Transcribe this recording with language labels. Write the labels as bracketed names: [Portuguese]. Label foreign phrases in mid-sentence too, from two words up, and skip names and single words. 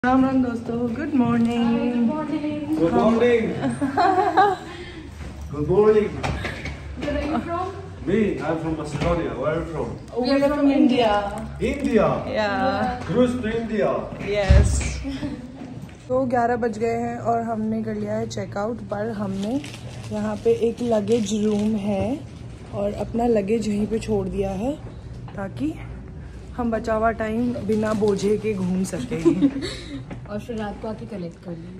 [Hindi] राम राम दोस्तों, [English] Good morning. Good morning. Good morning. Where are you from? Me, I'm from Macedonia. Where are you from? We are from India. India. Yeah. Cruise to India. Yes. [Hindi] तो 11 बज गए हैं और हमने कर लिया है चेकआउट। पर हमने यहाँ पे एक [English] luggage room [Hindi] है और अपना लगेज यहीं पे छोड़ दिया है ताकि हम बचा हुआ टाइम बिना बोझे के घूम सके। और फिर रात को आके कलेक्ट कर लेंगे।